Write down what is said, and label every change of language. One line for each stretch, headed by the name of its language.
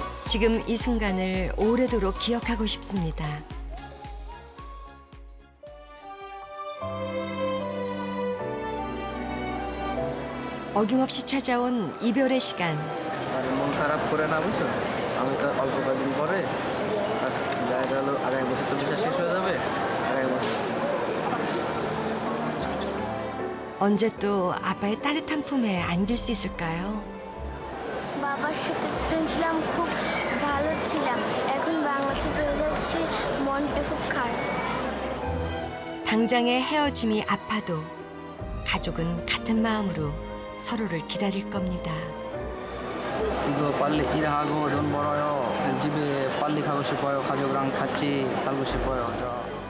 Korean: 지금 이 순간을 오래도록 기억하고 싶습니다. 어김없이 찾아온 이별의 시간.
Bangla: মন খারাপ করে না, বুঝছো? আমি তো অল্প কয়েকদিন পরে দেখা গেল আগামী বছর তো বিচার শেষ হয়ে যাবে। আগামী বছর
Korean: 언제 또 아빠의 따뜻한 품에 안길 수 있을까요?
Bangla: বাবার সাথে ছিলাম, খুব ভালো ছিলাম। এখন বাংলাদেশে চলে যাচ্ছি, মনটা খুব খারাপ।
Korean: 당장의 헤어짐이 아파도 가족은 같은 마음으로 서로를 기다릴 겁니다. 이거 빨리 일하고 돈 벌어요. 집에 빨리 가고 싶어요. 가족이랑 같이 살고 싶어요. 저.